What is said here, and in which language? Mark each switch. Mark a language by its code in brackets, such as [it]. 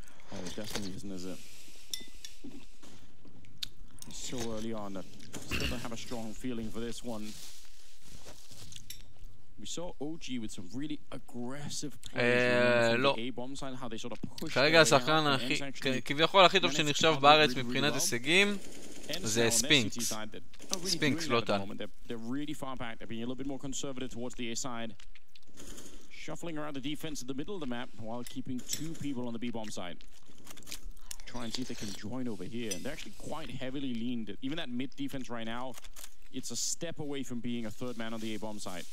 [en] Oh, it definitely isn't, is it? So early on, still don't have a strong feeling for this one. We saw OG with some really aggressive plays on the A-bomb side, how they sort of pushed [he] כרגע השחקן כביכול הכי טוב שנחשב בארץ מבחינת הישגים זה ספינקס. ספינקס, לא טל. [en] They're really far back. They're being a little bit more conservative towards the A side. Shuffling around the defense in the middle of the map while keeping 2 people on the B-bomb side. Try and see if they can join over here. And they're actually quite heavily leaned. Even that mid defense right now, it's a step away from being a third man on the A-bomb side.